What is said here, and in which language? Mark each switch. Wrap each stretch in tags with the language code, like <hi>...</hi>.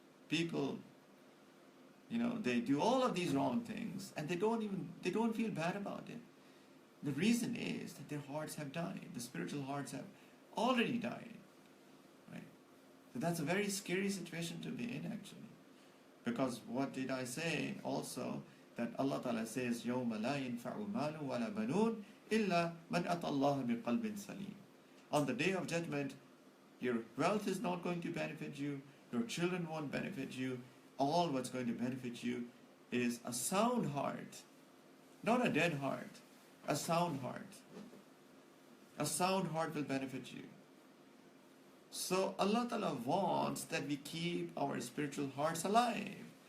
<en>People, they do all of these wrong things and they don't feel bad about it. The reason is that their hearts have died. The spiritual hearts have already died. Right? So that's a very scary situation to be in, actually. Because what did I say also? That Allah Ta'ala says,</en> <ar>يَوْمَ لَا يَنْفَعُ مَالٌ وَلَا بَنُونَ إِلَّا مَنْ أَتَى اللَّهَ بِقَلْبٍ سَلِيمٍ.</ar> <en>On the day of judgment, your wealth is not going to benefit you, your children won't benefit you. All what's going to benefit you is a sound heart, not a dead heart, a sound heart. A sound heart will benefit you. So Allah Ta'ala wants that we keep our spiritual hearts alive.</en>